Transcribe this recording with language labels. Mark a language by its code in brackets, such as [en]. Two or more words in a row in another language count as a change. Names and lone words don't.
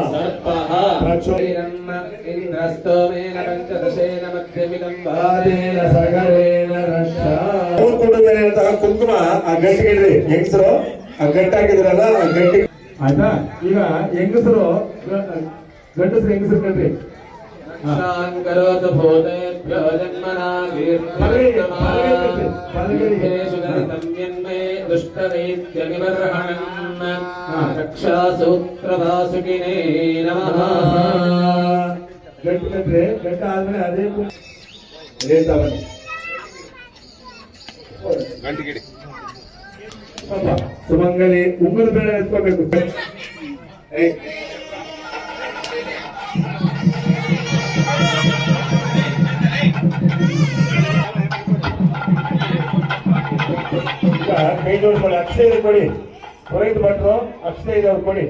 [sa] इंद्रस्तोमेन पंचदशेन मध्यमिदं वादेन सगरेण रक्षा [kn] ಕೂಡುತ್ತೇನೆ ಕುಂಕುಮ ಆ ಗಂಟಿಗಿಡ್ರಿ ಹೆಂಗಸರು ಆ ಗಂಟಾಕಿದ್ರಲ್ಲ ಆ ಗಂಟಿ ಆಯ್ತಾ. ಈಗ ಹೆಂಗಸರು ಗಂಡಸರು ಹೆಂಗಸರು ಕಣ್ರಿ [sa] करोतु भूतेभ्यो जन्मना कीर्तनान्मे दुष्टदैत्यनिवर्हणन् रक्षासूत्रवासुकिने नमः. [kn] ಗಂಟು ಕಟ್ರೆ ಗಂಟ ಆದ್ಮೇಲೆ ಅದೇ ಗಂಟಿಗಿಡಿ ಸುಮಂಗಲಿ ಉಂಗುರ ಬೇಡ ಎತ್ಕೋಬೇಕು. ಕೈ ಜೋಡಿಸ್ಕೊಳ್ಳಿ, ಅಕ್ಷಯ ಕೊಡಿ, ಪುರೋಹಿತ ಭಟ್ರು ಅಕ್ಷಯ ಇದೆ ಅವ್ರು ಕೊಡಿ.